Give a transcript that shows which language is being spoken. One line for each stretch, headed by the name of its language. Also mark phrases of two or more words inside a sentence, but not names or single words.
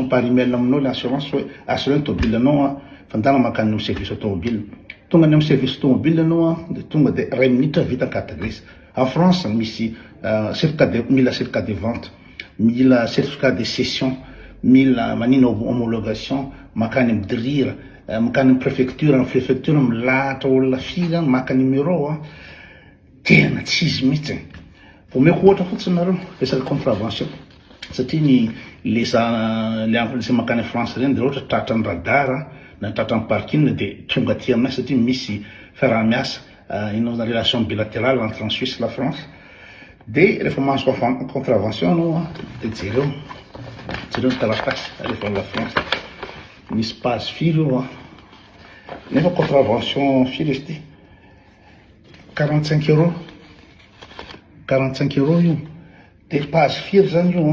French: par email
Malagasy: aminao
French: le assurance
Malagasy: hoe assuré ny tomobile anao fandana makany amin'ny
French: service automobile
Malagasy: tonga ny amin'ny
French: service automobile
Malagasy: anao de tonga de 2 minutes vita
French: carte grise en France
Malagasy: misy mila
French: certificat de vente
Malagasy: mila
French: certificat de cession
Malagasy: mila manino homologation makany amin'ny DRIR makany amin'ny préfecture milahatra olona firy maka numéro tena tsisy mihitsy omeko ohatra fotsiny nareo resaka contravention satria ny le makany France reny de ohatra tratra ny radar na tratra ny parking de tonga aty aminay satria misy fiaraha-miasa ino na
French: relation bilatérale entre en Suisse la France
Malagasy: de rehefa mahazo contravention anao de jereo ny taratasy rehefa la France misy page firy io nefa contravention firy izy ty 45 euros io de page firy zany